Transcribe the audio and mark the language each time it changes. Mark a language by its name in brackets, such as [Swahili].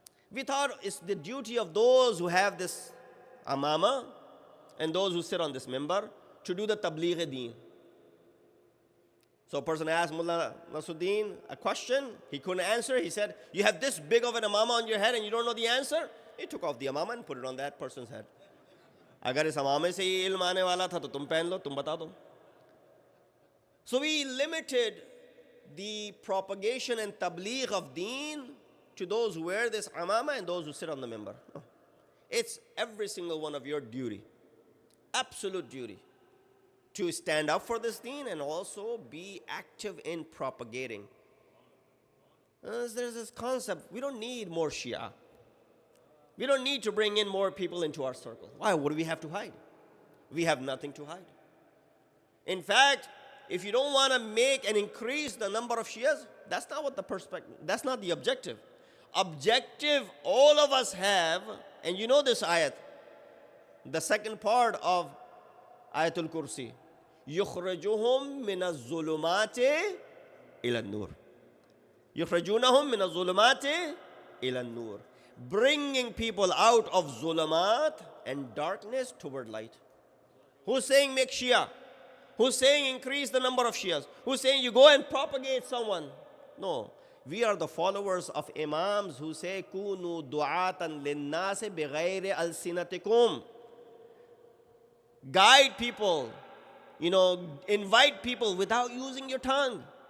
[English] We thought it's the duty of those who have this amama and those who sit on this member to do the tabligh deen. So a person asked Mullah Nasruddin a question, he couldn't answer. He said, "You have this big of an amama on your head and you don't know the answer? he took off the amama and put it on that person's head. [Hindi] अगर इस अमामे से ही इल्म आने वाला था तो तुम पहन लो, तुम बता दो. [English] So we limited the propagation and tabligh of deen to those who wear this amama and those who sit on the mimbar. No. It's every single one of your duty, absolute duty, to stand up for this deen and also be active in propagating. There's this concept, we don't need more Shia. We don't need to bring in more people into our circle. Why? What do we have to hide? We have nothing to hide. In fact, if you don't want to make and increase the number of Shias, that's not what the perspective, that's not the objective. Objective all of us have, and you know this ayat, the second part of Ayatul Kursi. [Arabic] يُخْرَجُهُمْ مِنَ الظُّلُمَاتِ إِلَى النُّورِ يُخْرَجُونَهُمْ مِنَ الظُّلُمَاتِ إِلَى النُّورِ, [English] bringing people out of zulumat and darkness toward light. Who's saying make Shia? Who's saying increase the number of Shias? Who's saying you go and propagate someone? No. We are the followers of Imams who say, [Arabic] Kunu du'atan linnase bighayri alsinatikum. [English] Guide people, invite people without using your tongue.